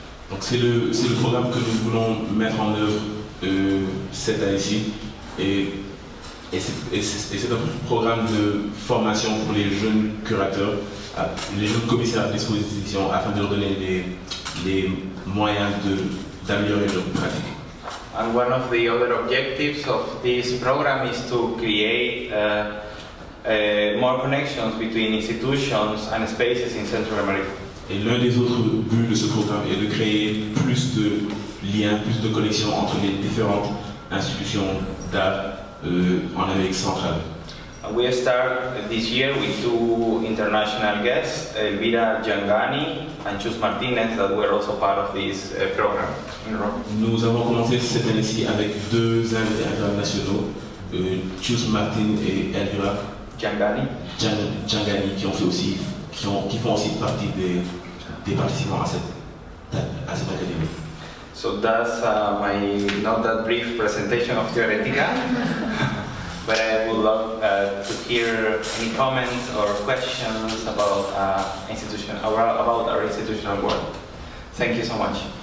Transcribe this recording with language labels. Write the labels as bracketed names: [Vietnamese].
[French] Donc c'est le programme que nous voulons mettre en œuvre cette année-ci et c'est un programme de formation pour les jeunes curateurs, les jeunes commissaires à disposition afin de leur donner les moyens d'améliorer leurs pratiques. [English] And one of the other objectives of this program is to create more connections between institutions and spaces in Central America. [French] Et l'un des autres buts de ce programme est de créer plus de liens, plus de connexions entre les différentes institutions d'art en Amérique centrale. [English] We start this year with 2 international guests, Elvira Giangani and Chus Martinez, that were also part of this program in Rome. [French] Nous avons commencé cette année-ci avec 2 invités internationaux, Chus Martin et Elvira Giangani, qui font aussi partie des participants à cette académie. [English] So that's my not that brief presentation of Theoretica. But I would love to hear any comments or questions about about our institutional work. Thank you so much.